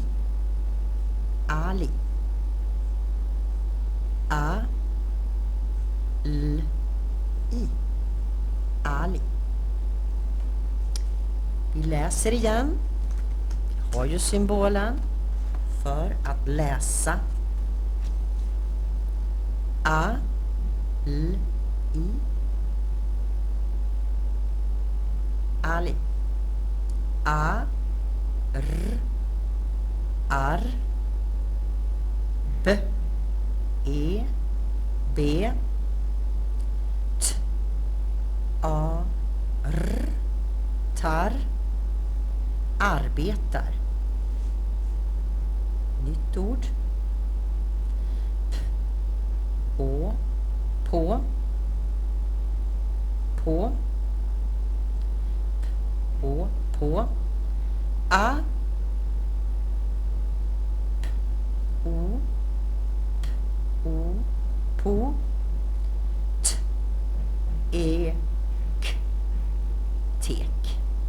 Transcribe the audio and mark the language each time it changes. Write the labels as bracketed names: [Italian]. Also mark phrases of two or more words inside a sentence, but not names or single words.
[Swedish] Ali. A L I. Ali. Vi läser igen. Vi har ju symbolen för att läsa. A L I. Ali. A R R B E B T A R tar arbetar. Nytt ord. På på på på A O på T E K tek.